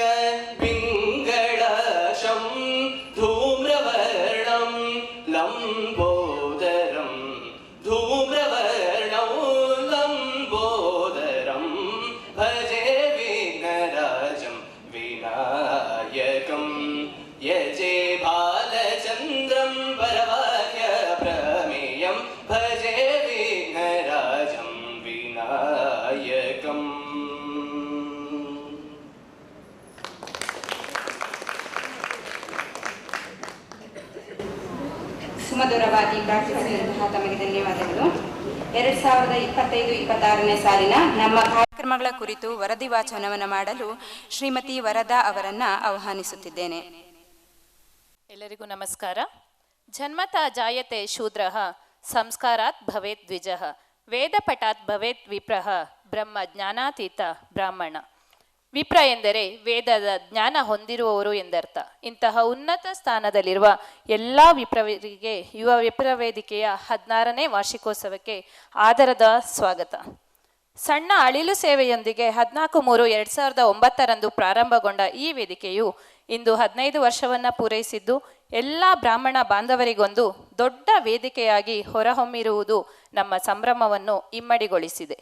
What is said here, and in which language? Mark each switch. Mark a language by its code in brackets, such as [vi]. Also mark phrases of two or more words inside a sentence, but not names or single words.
[sa] पिङ्गळाशं धूम्रवर्णं लम्बोदरं धूम्रवर्णं लम्बोदरं भजे विघ्नराजं विनायकं यजे बालचन्द्रं परवाक्य प्रमेयं भजे विघ्नराजं विनायकम्. [kn] ಸುಮಧುರವಾಗಿ ಪ್ರಾರ್ಥಿಸಿದಂತಹ ತಮಗೆ ಧನ್ಯವಾದಗಳು. 2025-26ನೇ ಸಾಲಿನ ನಮ್ಮ ಕಾರ್ಯಕ್ರಮಗಳ ಕುರಿತು ವರದಿ ವಾಚನವನ್ನು ಮಾಡಲು ಶ್ರೀಮತಿ ವರದಾ ಅವರನ್ನ ಆಹ್ವಾನಿಸುತ್ತಿದ್ದೇನೆ. ಎಲ್ಲರಿಗೂ ನಮಸ್ಕಾರ. [sa] ಜನ್ಮತಃ ಜಾಯತೆ ಶೂದ್ರಃ ಸಂಸ್ಕಾರಾತ್ ಭವೇತ್ ದ್ವಿಜಃ ವೇದಪಠಾತ್ ಭವೇತ್ ವಿಪ್ರಃ ಬ್ರಹ್ಮ ಜ್ಞಾನಾತೀತ ಬ್ರಾಹ್ಮಣ. [kn] ವಿಪ್ರ ಎಂದರೆ ವೇದದ ಜ್ಞಾನ ಹೊಂದಿರುವವರು ಎಂದರ್ಥ. ಇಂತಹ ಉನ್ನತ ಸ್ಥಾನದಲ್ಲಿರುವ ಎಲ್ಲ ವಿಪ್ರವರಿಗೆ ಯುವ ವಿಪ್ರ ವೇದಿಕೆಯ 16ನೇ ವಾರ್ಷಿಕೋತ್ಸವಕ್ಕೆ ಆದರದ ಸ್ವಾಗತ. ಸಣ್ಣ ಅಳಿಲು ಸೇವೆಯೊಂದಿಗೆ 14/3/2009 ಪ್ರಾರಂಭಗೊಂಡ ಈ ವೇದಿಕೆಯು ಇಂದು 15 ವರ್ಷವನ್ನು ಪೂರೈಸಿದ್ದು ಎಲ್ಲ ಬ್ರಾಹ್ಮಣ ಬಾಂಧವರಿಗೊಂದು ದೊಡ್ಡ ವೇದಿಕೆಯಾಗಿ ಹೊರಹೊಮ್ಮಿರುವುದು ನಮ್ಮ ಸಂಭ್ರಮವನ್ನು ಇಮ್ಮಡಿಗೊಳಿಸಿದೆ.